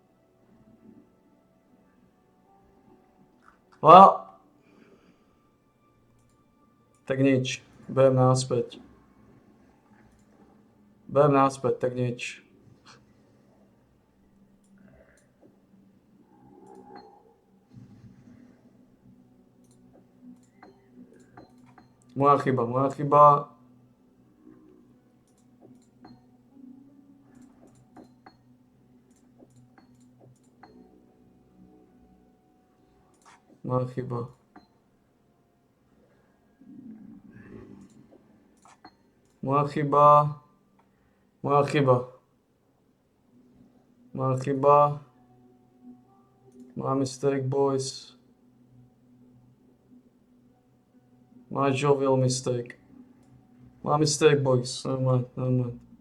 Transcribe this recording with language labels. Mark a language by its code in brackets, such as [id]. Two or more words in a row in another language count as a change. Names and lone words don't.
[sk] Well, tak nič, berem naspäť. Berem naspäť, tak nič. Moja chyba, moja chyba. Moja chyba. Moja chyba. Moja chyba. Moja chyba. [en] My mistake, boys. My jovial mistake. My mistake, boys. Never mind, never mind.